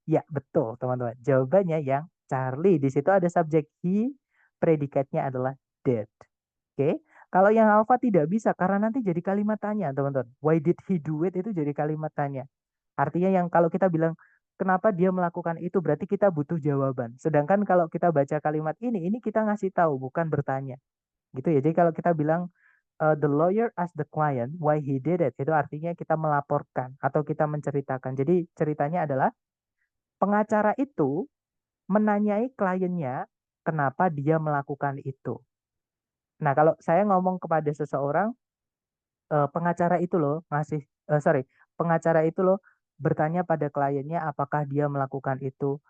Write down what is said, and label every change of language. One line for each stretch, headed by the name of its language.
Indonesian: Ya, betul, teman-teman. Jawabannya yang Charlie. Di situ ada subjek he, predikatnya adalah did. Oke. Kalau yang alpha tidak bisa karena nanti jadi kalimat tanya, teman-teman.
English: Why did he do it
Indonesian: itu jadi kalimat tanya. Artinya yang kalau kita bilang kenapa dia melakukan itu berarti kita butuh jawaban. Sedangkan kalau kita baca kalimat ini kita ngasih tahu bukan bertanya. Gitu ya. Jadi kalau kita bilang
English: the lawyer asked the client why he did it.
Indonesian: Itu artinya kita melaporkan atau kita menceritakan. Jadi ceritanya adalah pengacara itu menanyai kliennya kenapa dia melakukan itu. Nah, kalau saya ngomong kepada seseorang, pengacara itu loh ngasih, pengacara itu loh bertanya pada kliennya apakah dia melakukan itu.